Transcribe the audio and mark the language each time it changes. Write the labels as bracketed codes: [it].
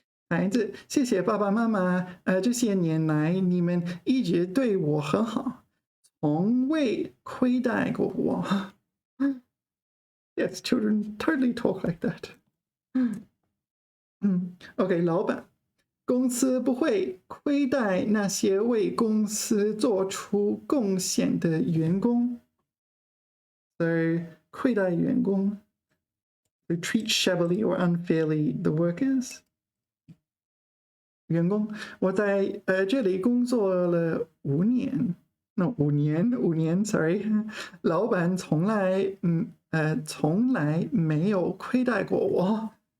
[zh] 孩子，谢谢爸爸妈妈，这些年来你们一直对我很好，从未亏待过我。 [en] Yes, children totally talk like that. [zh] OK, 老板，公司不会亏待那些为公司做出贡献的员工。 [en] So, [zh] 亏待员工。 [en] To treat shabbily or unfairly the workers. [zh] 员工，我在这里工作了5年，no 5年 ，sorry， 老板从来没有亏待过我。